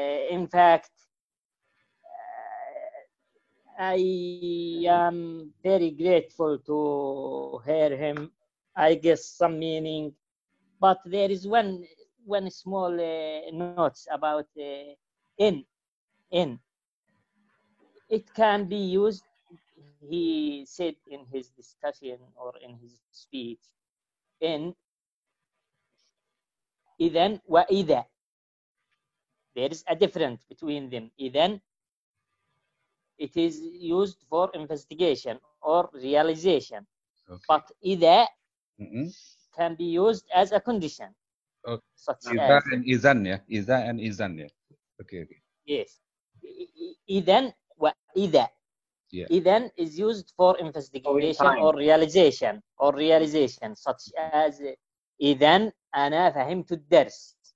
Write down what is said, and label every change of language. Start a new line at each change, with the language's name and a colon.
English: In fact, I am very grateful to hear him. I guess some meaning, but there is one small note about in. It can be used, he said in his discussion or in his speech, in إذن وإذا. There is a difference between them. إذن, it is used for investigation or realization. Okay. But إذا can be used as a condition. Okay. Such
Arabic: إذا
English: as and إذن, yeah. إذا and إذن, yeah. Okay. Yes. إذن وإذا. Yeah. إذن is used for investigation or realization such as
Arabic: إذن أنا فهمت الدرس.